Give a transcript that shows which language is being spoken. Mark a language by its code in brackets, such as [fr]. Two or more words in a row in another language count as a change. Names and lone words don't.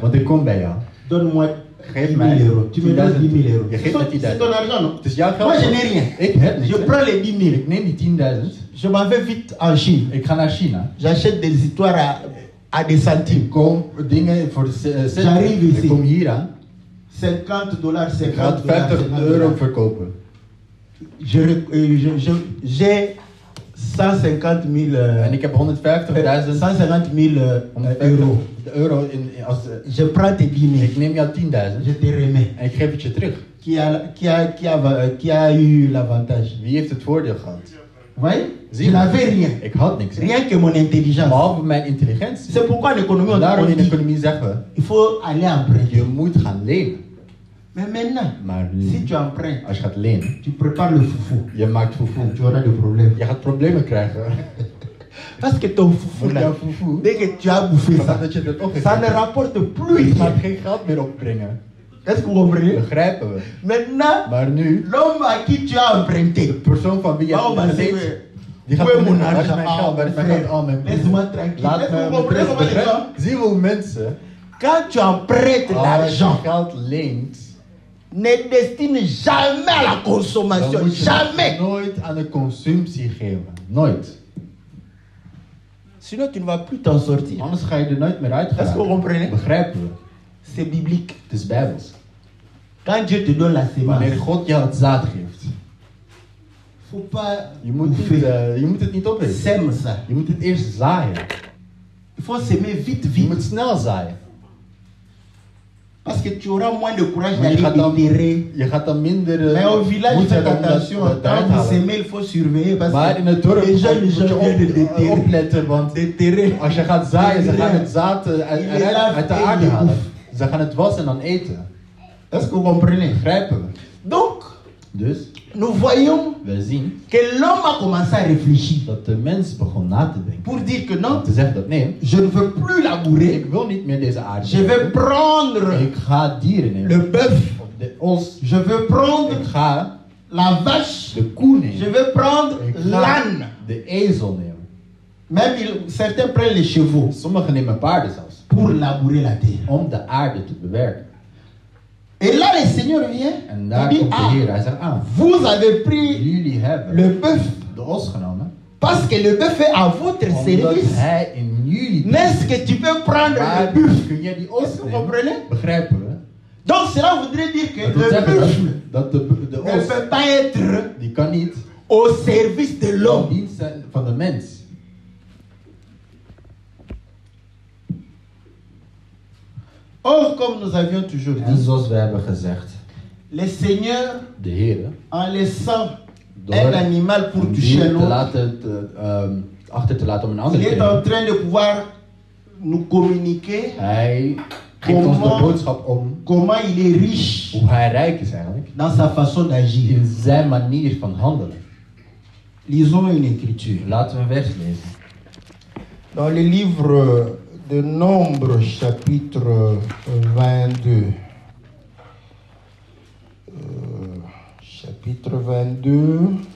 [nl] Want ik kom bij jou. [fr] Donne-moi [nl] Geef 10 mij [fr] 000 euros. Tu me donnes 10 000 euros. Je C'est [nl] geeft me [fr] ton [nl] 10.000. [fr] argent, non? [nl] Het is jouw geld. [fr] Moi, je [nl] toch? [fr] n'ai rien. [nl] Ik heb niks. [fr] Je [nl] hè. [fr] prends les 10 000. [nl] Ik neem die 10.000. [fr] Je m'en vais vite en Chine. [nl] Ik ga naar China. [fr] J'achète des histoires à des [nl] Ik [fr] centimes. [nl] koop dingen voor de [fr] J'arrive [nl] cent. [fr] ici. [nl] Ik kom hier aan. $50, Ik ga het 50 50 euro verkopen. [fr] J'ai 150 000 [nl] En ik heb 150.000 [fr] 150 000 euros. [nl] euro als... [fr] Je prends tes 10 000. [nl] Ik neem jou 10.000 [fr] Je te remets. [nl] en ik geef het je terug. [fr] Qui a eu l'avantage? [nl] Wie heeft het voordeel gehad? [fr] Vous voyez? [nl] Zie [fr] Je [nl] je? [fr] n'avais rien. [nl] Ik had niks. [fr] Rien que mon intelligence. [nl] Behalve mijn intelligentie. [fr] C'est pourquoi en économie, on [nl] Daarom in de [fr] dit [nl] economie zeggen we, [fr] il faut aller emprunter. [nl] je moet gaan lenen. [fr] Mais maintenant, [nl] Maar [fr] si tu empruntes, [nl] als je gaat lenen, [fr] tu prépares le foufou. [nl] je maakt foefoe. [fr] Tu auras des problèmes. [nl] Je gaat problemen krijgen. [fr] Parce que ton foufou, [nl] Want [fr] là, [nl] jouw foefoe, [fr] dès que tu as bouffé ça, [nl] dat je dat [fr] ça ne [nl] opgeeft, [fr] rapporte plus [nl] het gaat [fr] rien. [nl] geen geld meer opbrengen. [fr] Est-ce que vous comprenez? [nl] Begrijpen we. [fr] Maintenant, [nl] Maar nu, [fr] l'homme à qui tu as [nl] de [fr] emprunté, [nl] persoon van wie je oh, hebt [fr] bah, c'est [nl] geleend, die gaat [fr] où est mon [nl] zeggen, waar is [fr] argent? [nl] mijn geld, waar is mijn geld? Oh, mijn [fr] Laisse-moi tranquille. [nl] Laat [fr] Est-ce que [nl] me [fr] vous comprenez comment les gens? [nl] Zie je hoe mensen, [fr] Quand tu empruntes [nl] als je [fr] l'argent, [nl] geld leent, [fr] ne destine jamais à la [nl] dan [fr] consommation. [nl] moet je [fr] Jamais. [nl] het nooit aan de consumptie geven. Nooit. [fr] Sinon, tu ne vas plus t'en sortir. [nl] Anders ga je er nooit meer uit [fr] Est-ce que vous [nl] geraken. [fr] comprenez? [nl] Begrijpen we. [fr] C'est biblique. [nl] Het is bijbels. [fr] Quand Dieu te donne la sémence, [nl] Wanneer God jou het zaad geeft, [fr] faut pas [nl] je moet, niet, [fr] bouffer. [nl] je moet het niet opeten. [fr] Sème ça. [nl] Je moet het eerst zaaien. [fr] Il faut s'aimer vite, [nl] Je [fr] vite. [nl] moet snel zaaien. [fr] Parce que tu auras moins de courage [nl] Want je [fr] d'aller [nl] gaat [fr] déterrer. [nl] dan minder [fr] Mais au village, [nl] moed [fr] faites [nl] hebben om [fr] attention. [nl] dat [fr] Quand [nl] eruit te [fr] vous [nl] halen. [fr] s'aimez, il faut surveiller. Parce [nl] Maar in [fr] que [nl] het dorp [fr] les gens [nl] moet je [fr] viennent de déterrer. [nl] opletten, want [fr] Déterrer. [nl] als je gaat zaaien, ze gaan het zaad uit de aarde halen. Ze gaan het wassen en dan eten. [fr] Est-ce que vous comprenez? [nl] Begrijpen we? [fr] Donc, [nl] Dus, [fr] nous voyons [nl] we zien [fr] que l'homme a commencé à réfléchir [nl] dat de mens begon na te denken. [fr] pour dire que non, [nl] Om te zeggen dat nee, [fr] je ne veux plus labourer. [nl] ik wil niet meer deze aarde. [fr] Je vais prendre [nl] Ik ga dieren nemen. [fr] le bœuf. [nl] Of de os. [fr] Je veux prendre [nl] Ik ga [fr] la vache. [nl] de koe [fr] Je [nl] nemen. [fr] veux prendre [nl] Ik ga [fr] l'âne. [nl] de ezel nemen. [fr] Même certains prennent les chevaux [nl] Sommigen nemen paarden zelfs. [fr] pour labourer la terre. [nl] Om de aarde te bewerken. [fr] Et là, le Seigneur vient [nl] En [fr] et [nl] daar [fr] dit, [nl] komt de ah, Heer. Hij zegt, [fr] vous avez pris [nl] jullie hebben [fr] le bœuf [nl] de os genomen. [fr] parce que le bœuf est à votre [nl] Omdat [fr] service. [nl] hij in jullie [fr] N'est-ce que tu peux prendre [nl] maar [fr] le buffle? [nl] kun jij die [fr] Est-ce [nl] os [fr] que vous [nl] nemen? [fr] comprenez? [nl] Begrijpen we? [fr] Donc cela voudrait dire que [nl] Dat wil [fr] le [nl] zeggen [fr] buffle [nl] dat de [fr] ne [nl] os, [fr] peut pas être [nl] die kan niet [fr] au service de [nl] in [fr] l'homme. [nl] dienst zijn van de mens. [fr] Or, comme nous avions toujours [nl] En [fr] dit, [nl] zoals we hebben gezegd, [fr] le Seigneur, [nl] de Heer, [fr] en laissant [nl] door [fr] un animal pour [nl] een [fr] toucher [nl] dier te [fr] l'autre, [nl] laten, achter te laten om een ander [fr] il [nl] te [fr] est en [nl] nemen. [fr] train de pouvoir nous communiquer [nl] Hij geeft ons de boodschap om [fr] comment il est riche [nl] hoe hij rijk is eigenlijk. [fr] dans sa façon d'agir. [nl] In zijn manier van handelen. [fr] Lisons une écriture. [nl] Laten we een vers lezen. [fr] Dans le livre de Nombre, chapitre 22. Chapitre 22.